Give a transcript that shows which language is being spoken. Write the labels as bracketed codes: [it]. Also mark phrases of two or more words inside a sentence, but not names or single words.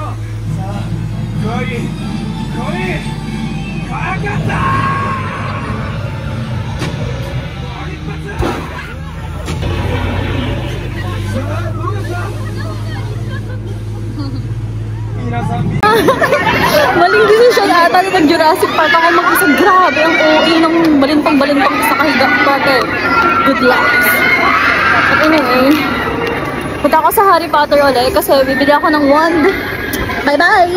[ja] さあ来い来い、かかったー。一発。さあどうですか皆さん。 [tl] Maling desisyon ata na nag-Jurassic Park ako mag-isa. Grabe ang OA ng balintang-balintang sa kahiga ko. [en] Good luck. [tl] At anyway, punta ako sa Harry Potter ulit kasi bibili ako ng wand. [en] Bye-bye!